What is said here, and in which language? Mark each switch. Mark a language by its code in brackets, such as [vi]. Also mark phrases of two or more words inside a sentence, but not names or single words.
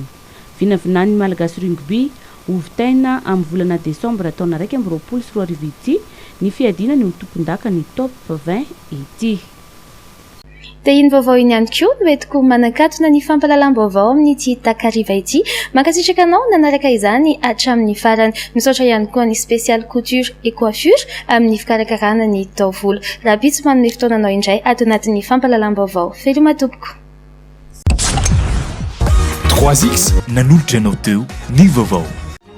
[mg] Vinavinan'ny Malagasy Rugby hovitaina amin'ny volana Desambra taona 2024 ity ny fiadinany ho tompon-daka ny top 20 ity. Dia iny vaovao iny ihany koa no entiko manakatona ny fampalalam-baovao amin'ity takariva ity. Mankasitraka anao nanaraka izany hatramin'ny farany. Misaotra ihany koa ny spécial couture et coiffure amin'ny fikarakarana ny taovolo. Raha bitsy manome fotoananao indray ato anatin'ny fampalalam-baovao. Veloma tompoko. 3X nanolotra anao teo ny vaovao.